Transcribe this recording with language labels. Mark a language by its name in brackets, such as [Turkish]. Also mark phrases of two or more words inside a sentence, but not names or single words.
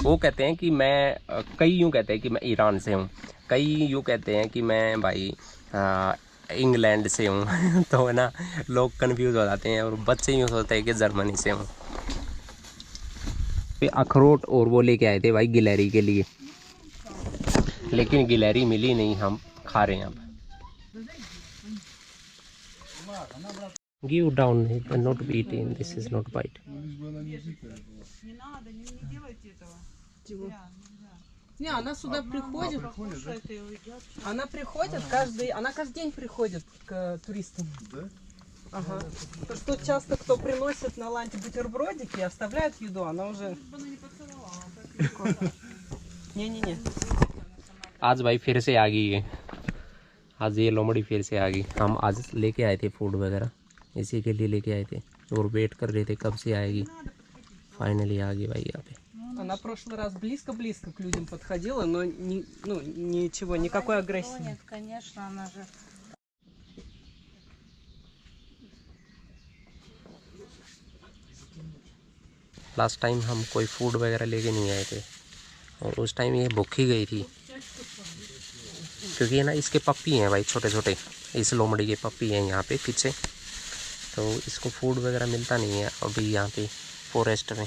[Hindi] वो कहते हैं कि मैं, कई यूँ कहते हैं कि मैं ईरान से हूँ, कई यूँ कहते हैं कि मैं भाई इंग्लैंड से हूँ तो है ना लोग कंफ्यूज हो जाते हैं, और बच्चे यूँ सोचते हैं कि जर्मनी से हूँ। पे अखरोट और वो लेके आए थे भाई गिलहरी के लिए, लेकिन गिलहरी मिली नहीं, हम खा रहे हैं अब। [English] Give down, not eating. This is not bite. [Russian] Не, она сюда приходит. Она приходит она каждый день приходит к туристам. Да? Ага. То, что часто кто приносит на ланте бутербродики, оставляет еду, она уже... Не-не-не. [Hindi] आज भाई फिर से आ गई है, आज ये लोमड़ी फिर से आ गई। हम आज लेके आए थे फूड वगैरह, इसी के लिए लेके आए थे और वेट कर रहे थे कब से आएगी। फाइनली आ गई भाई यहाँ पे। [Russian] Она в прошлый раз близко-близко к людям подходила, но ничего, никакой агрессии. Нет, конечно, она же... [English] last time [Hindi] हम कोई फूड वगैरह लेके नहीं आए थे, और उस टाइम ये भूखी गई थी, क्योंकि है ना इसके पप्पी हैं भाई छोटे छोटे, इस लोमड़ी के पप्पी हैं यहाँ पे पीछे, तो इसको फूड वगैरह मिलता नहीं है अभी यहाँ पे फॉरेस्ट में।